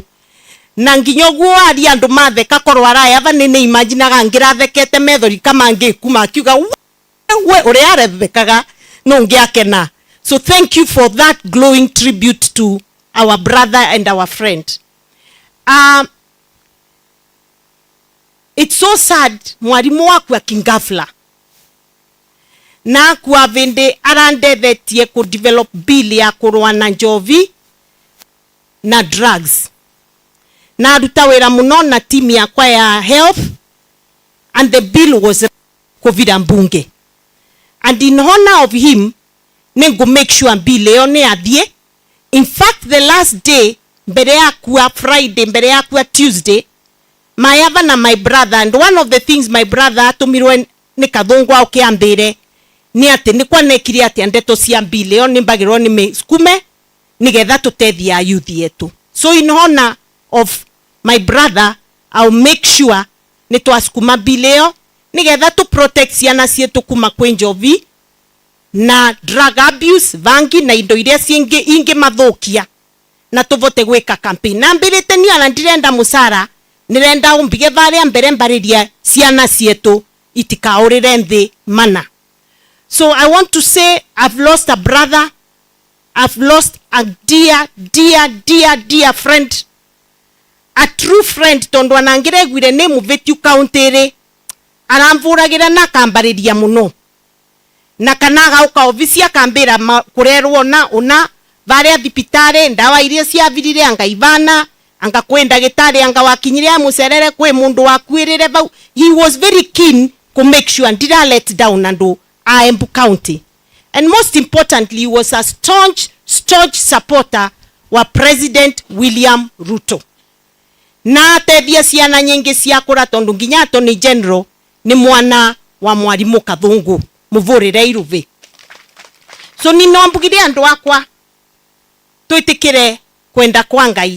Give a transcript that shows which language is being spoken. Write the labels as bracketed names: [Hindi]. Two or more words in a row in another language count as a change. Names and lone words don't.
[Embu] Na nginyoguo ari andu matheka korwo araya ava nene imaginaga ngirathekete methori kama ngikuma akiuga we uri arethekaga no ngiakena. [English] So thank you for that glowing tribute to our brother and our friend. It's so sad [Embu] mwalimu waku akingafla na kwa vende arandethetie ku develop bill ya kurwa na njovi na drugs. Na aruta wira muno na team yakwa ya health, [English] and the bill was [Embu] COVID mbunge. [English] And in honor of him, nengo make sure bill [Embu] yo ne adie. [English] In fact, the last day, [Embu] mbere yakwa Friday, mbere yakwa Tuesday, my ava na [English] my brother, and one of the things my brother [Embu] atumirwe ni Kathungu aukiambire ni ati ni kwa nekiri ati ndeto cia bill yo ni mbagirwo ni meskume nigetha tutethia youth yetu. [English] So in honor of my brother, I'll make sure [Embu] ni twaskuma bill yo nigetha tu protect ciana cietu kuma kwi njovi na drug abuse, vangi na indo iria ingi mathukia, na tuvote gwika campaign. Na mbirite ni ana ndirenda musara, nirenda umbige varia mbere mbariria ciana cietu itikaurire nthi mana. [English] So I want to say I've lost a brother, I've lost a dear friend, a true friend, [Embu] tondu anangiregwire ne Muvetu county aramvuragira na kambariria muno, na kanaga uka ofisi akambira kurerwo na una varia thipitari ndawa iria ciavirire angaivana anga kwenda gitari anga wakinyire mucerere kwe mundu wakwirire bau. [English] He was very keen to make sure ndira let down andu a Embu County, and most importantly he was a staunch supporter wa President William Ruto, [Embu] na tethia ciana nyingi ciakura tondu nginya Attorney General ni mwana wa Mwalimu Kathungu muvurire Iruvi. So ni nombugire andu akwa tuitikire kwenda kwa Ngai.